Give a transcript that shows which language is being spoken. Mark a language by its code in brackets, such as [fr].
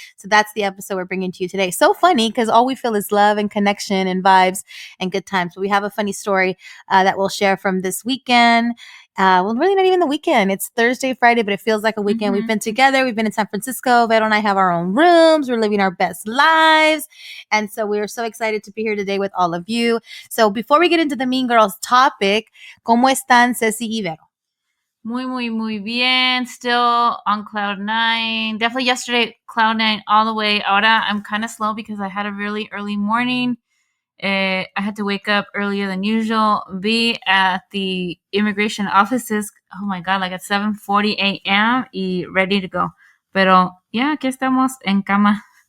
[en] So that's the episode we're bringing to you today. So funny because all we feel is love and connection and vibes and good times. But we have a funny story that we'll share from this weekend. Well, really not even the weekend. It's Thursday, Friday, but it feels like a weekend. Mm-hmm. We've been together. We've been in San Francisco. Vero and I have our own rooms. We're living our best lives. And so we are so excited to be here today with all of you. So before we get into the Mean Girls topic, [es] ¿cómo están Ceci y Vero? Muy bien. [en] Still on cloud nine. Definitely yesterday, cloud nine all the way. Ahora I'm kind of slow because I had a really early morning. I had to wake up earlier than usual, be at the immigration offices, oh my God, like at 7:40 a.m. y ready to go. [es] Pero ya, aquí estamos en cama.